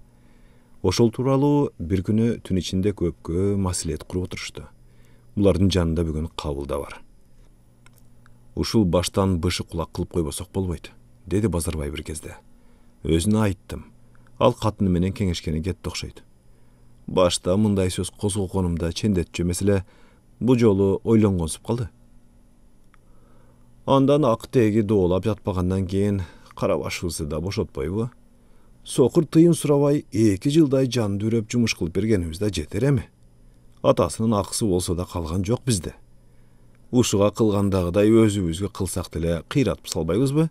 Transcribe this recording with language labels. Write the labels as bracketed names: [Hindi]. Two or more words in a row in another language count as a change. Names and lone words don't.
[Kyrgyz] Ошол тууралуу бир күнү түн ичинде көпкө маселет куруп отурушту. Булардын жанында бүгүн кабыл да бар. «Ушул баштан бышы кулак кылып койбосок болбойт», деди Базарбай бир кезде. «Өзүнө айттым. Ал катыны менен кеңешкени кетти окшойт. Башта мындай сөз козгогонумда чендетчү меселе бу жолу ойлонгонсуп калды. Андан ак теги доолап жатпагандан кийин карабашыбызды да бошотпойбу? Сокур тыйын сурабай 2 жылдай жан дүүрөп жумуш кылып бергенибиз да жетер эми. Атасынын акысы болсо да калган жок бизде. Ушуга кылгандагыдай өзүбүзгө кылсак деле кыйратып салбайбызбы?»